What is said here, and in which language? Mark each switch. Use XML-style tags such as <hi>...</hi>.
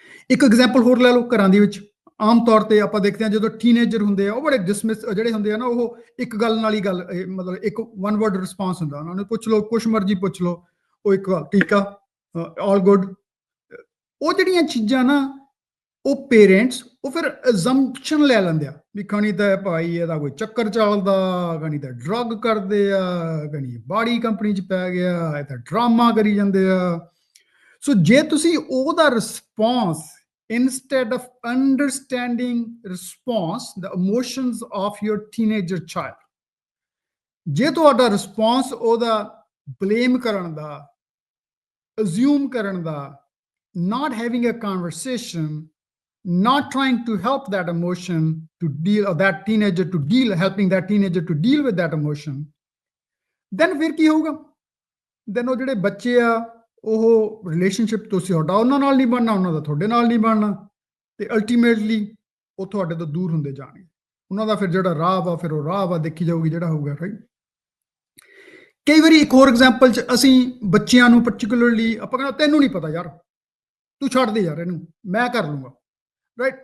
<pa>ਇੱਕ ਐਗਜ਼ਾਮਪਲ ਹੋਰ ਲੈ ਲਓ ਘਰਾਂ ਦੇ ਵਿੱਚ। ਆਮ ਤੌਰ ਤੇ ਆਪਾਂ ਦੇਖਦੇ ਹਾਂ ਜਦੋਂ ਟੀਨੇਜਰ ਹੁੰਦੇ ਆ, ਉਹ ਬੜੇ ਡਿਸਮਿਸ ਜਿਹੜੇ ਹੁੰਦੇ ਆ ਨਾ, ਉਹ ਇੱਕ ਗੱਲ ਨਾਲ ਹੀ ਗੱਲ, ਮਤਲਬ ਇੱਕ ਵਨ ਵਰਡ ਰਿਸਪਾਂਸ ਹੁੰਦਾ, ਉਹਨਾਂ ਨੂੰ ਪੁੱਛ ਲਓ, ਕੁਛ ਮਰਜ਼ੀ ਪੁੱਛ ਲਓ, ਉਹ ਇੱਕ ਠੀਕ ਆ, ਆਲ ਗੁੱਡ। ਉਹ ਜਿਹੜੀਆਂ ਚੀਜ਼ਾਂ ਨਾ, ਉਹ ਪੇਰੈਂਟਸ ਉਹ ਫਿਰ ਅਜ਼ੰਪਸ਼ਨ ਲੈ ਲੈਂਦੇ ਆ ਵੀ ਖਣੀ ਤਾਂ ਭਾਈ ਇਹਦਾ ਕੋਈ ਚੱਕਰ ਚੱਲਦਾ, ਖਣੀ ਤਾਂ ਡਰੱਗ ਕਰਦੇ ਆ, ਖਣੀ ਬਾੜੀ ਕੰਪਨੀ 'ਚ ਪੈ ਗਿਆ, ਇਹ ਤਾਂ ਡਰਾਮਾ ਕਰੀ ਜਾਂਦੇ ਆ। ਸੋ ਜੇ ਤੁਸੀਂ ਉਹਦਾ response,</pa> <en>instead of understanding response the emotions of your teenager child,</en> <pa>ਜੇ ਤੁਹਾਡਾ ਰਿਸਪੌਂਸ ਉਹਦਾ ਬਲੇਮ ਕਰਨ ਦਾ,</pa> <en>assume ਕਰਨ ਦਾ, not having a conversation, not trying to help that emotion to deal, or that teenager to deal, helping that teenager to deal with that emotion, then</en> <pa>ਫਿਰ ਕੀ ਹੋਊਗਾ? Then ਉਹ ਜਿਹੜੇ ਬੱਚੇ ਆ, ਉਹ ਰਿਲੇਸ਼ਨਸ਼ਿਪ ਤੁਸੀਂ ਤੁਹਾਡਾ ਉਹਨਾਂ ਨਾਲ ਨਹੀਂ ਬਣਨਾ, ਉਹਨਾਂ ਦਾ ਤੁਹਾਡੇ ਨਾਲ ਨਹੀਂ ਬਣਨਾ, ਤੇ ਅਲਟੀਮੇਟਲੀ ਉਹ ਤੁਹਾਡੇ ਤੋਂ ਦੂਰ ਹੁੰਦੇ ਜਾਣਗੇ। ਉਹਨਾਂ ਦਾ ਫਿਰ ਜਿਹੜਾ ਰਾਹ ਵਾ, ਫਿਰ ਉਹ ਰਾਹ ਵਾ ਦੇਖੀ ਜਾਊਗੀ ਜਿਹੜਾ ਹੋਊਗਾ, ਰਾਈਟ। ਕਈ ਵਾਰੀ ਇੱਕ ਹੋਰ ਐਗਜ਼ਾਮਪਲ 'ਚ ਅਸੀਂ ਬੱਚਿਆਂ ਨੂੰ ਪਾਰਟਿਕੂਲਰਲੀ ਆਪਾਂ ਕਹਿੰਦਾ ਤੈਨੂੰ ਨਹੀਂ ਪਤਾ ਯਾਰ, ਤੂੰ ਛੱਡ ਦੇ ਯਾਰ ਇਹਨੂੰ, ਮੈਂ ਕਰ ਲੂੰਗਾ, ਰਾਈਟ।</pa>